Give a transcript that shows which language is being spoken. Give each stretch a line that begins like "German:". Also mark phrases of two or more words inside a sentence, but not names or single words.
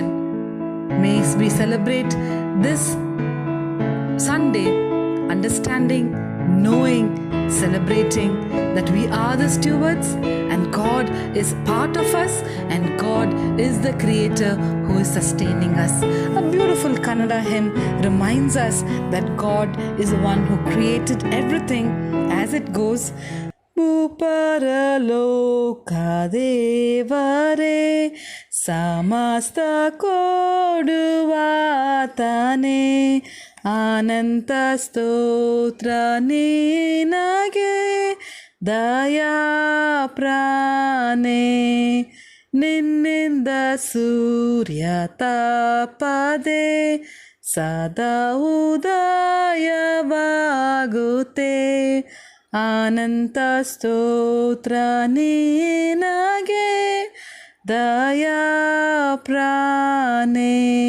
English: May we celebrate this Sunday understanding, knowing, celebrating that we are the stewards and God is part of us and God is the creator who is sustaining us. A beautiful Kannada hymn reminds us that God is the one who created everything. As it goes,
Kannada: ಭೂಪರಲೋಕ ದೇವರೇ ಸಮಸ್ತ ಕೊಡುವಾತನೇ ಅನಂತ ಸ್ತೋತ್ರ ನಿನಗೆ ದಯಾ prane ನಿನ್ನಿಂದ ಸೂರ್ಯ ತಾಪದೆ ಸದಾ ಉದಯವಾಗುತ್ತೆ ಅನಂತ ಸ್ತೋತ್ರ ನಿನಗೆ ದಯಾ ಪ್ರಾಣೆ